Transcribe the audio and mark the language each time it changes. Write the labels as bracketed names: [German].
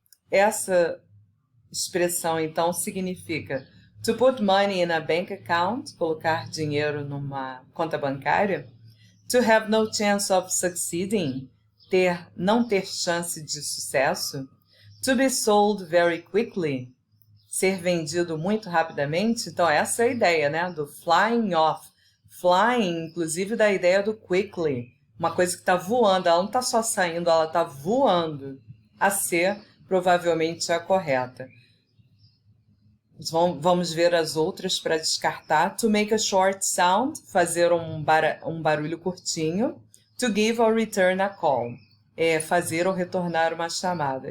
[Portuguese] Essa expressão, então, significa [English] to put money in a bank account, [Portuguese] colocar dinheiro numa conta bancária. [English] To have no chance of succeeding, [Portuguese] não ter chance de sucesso. [English] To be sold very quickly, [Portuguese] ser vendido muito rapidamente. Então, essa é a ideia, né? Do flying off. Flying, inclusive, da ideia do quickly. Uma coisa que está voando, ela não está só saindo, ela está voando. A ser, provavelmente, a correta. Vamos ver as outras para descartar. [English] To make a short sound, [Portuguese] fazer um barulho curtinho. [English] To give or return a call, [Portuguese] fazer ou retornar uma chamada.